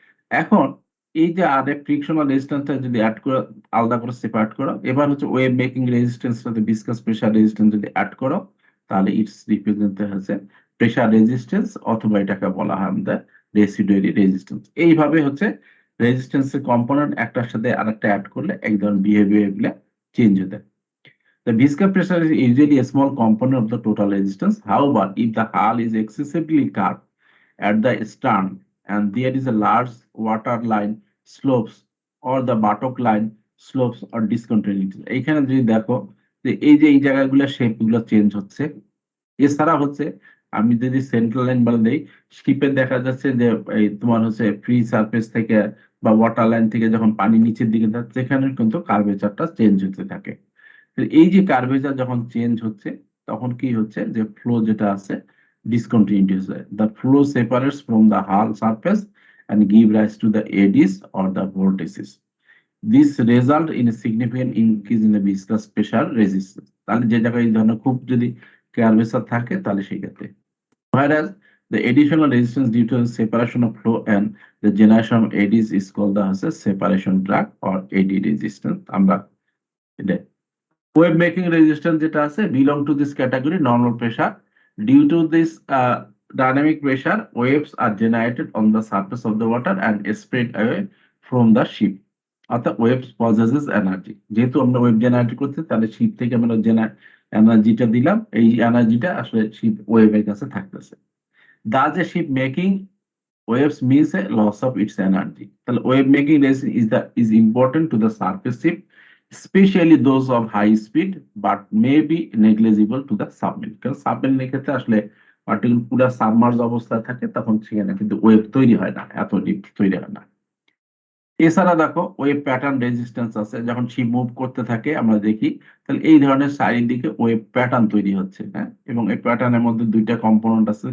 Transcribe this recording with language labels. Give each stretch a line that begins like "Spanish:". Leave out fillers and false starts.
Bangla: এখন এই যে আর ফ্রিকশনাল রেজিস্ট্যান্সটা যদি অ্যাড করে আলাদা করে সেপারেট করো, এবার হচ্ছে web making রেজিস্ট্যান্সটাতে viscous pressure resistance যদি অ্যাড করো, তাহলে ইটস রিপ্রেজেন্ট হচ্ছে প্রেসার রেজিস্ট্যান্স, অথবা এটাকে বলা হয় আমাদের রেসিডুয়ারি রেজিস্ট্যান্স। এইভাবে হচ্ছে রেজিস্ট্যান্সের কম্পোনেন্ট একটার সাথে আরেকটা অ্যাড করলে এক ধরনের বিহেভিয়ার গুলো চেঞ্জ হতে।
English: The viscous pressure is usually a small component of the total resistance. However, if the hull is excessively curved at the stern and there is a large water line slopes or the buttock line slopes or discontinuities,
Bangla: এখানে যদি দেখো যে এই যে এই জায়গাগুলো shape গুলো change হচ্ছে। এছাড়া হচ্ছে আমি যদি সেন্ট্রাল লাইন বলে দেই, শিপে দেখা যাচ্ছে যে এই তোমার হচ্ছে ফ্রি সারফেস থেকে বা ওয়াটার লাইন থেকে যখন পানি নিচের দিকে যাচ্ছে, সেখানে কিন্তু কার্ভেচারটা চেঞ্জ হতে থাকে। তো এই যে কার্ভেচার যখন চেঞ্জ হচ্ছে, তখন কি হচ্ছে যে ফ্লো যেটা আছে ডিসকন্টিনিউটি হচ্ছে।
English: The flow separates from the hull surface and give rise to the eddies or the vortices. This result in a significant increase in the viscous pressure resistance.
Bangla: তাহলে যে জায়গায় এই ধরনের খুব যদি কার্ভেচার থাকে তাহলে সেই ক্ষেত্রে,
English: whereas the additional resistance due to the separation of flow and the generation of eddies is called the separation drag or eddy resistance.
Bangla: আমরা এটা ওয়েব মেকিং রেজিস্ট্যান্স যেটা আছে
English: Belong to this category normal pressure. Due to this dynamic pressure waves are generated on the surface of the water and spread away from the ship.
Bangla: অর্থাৎ waves possesses energy, যেহেতু আমরা wave generate করছি তাহলে sheep থেকে আমরা এনার্জিটা দিলাম, এই এনার্জিটা আসলে শিপ ওয়েভের কাছে থাকতেছে।
English: The যে ship making waves means a loss of its energy. The wave making is important to the surface ship, especially those of high speed, but may be negligible to the submarine.
Bangla: কারণ সাবমেরিনের ক্ষেত্রে আসলে particular পুরো submerge অবস্থায় থাকে, তখন সেখানে কিন্তু wave তৈরি হয় না, এত ডিপ তৈরি হয় না। এছাড়া দেখো ওয়েভ প্যাটার্ন রেজিস্ট্যান্স আছে, যখন শিপ মুভ করতে থাকে আমরা দেখি, তাহলে এই ধরনের চারিদিকে ওয়েভ প্যাটার্ন তৈরি হচ্ছে, হ্যাঁ, এবং এই প্যাটার্নের মধ্যে দুইটা কম্পোনেন্ট আছে।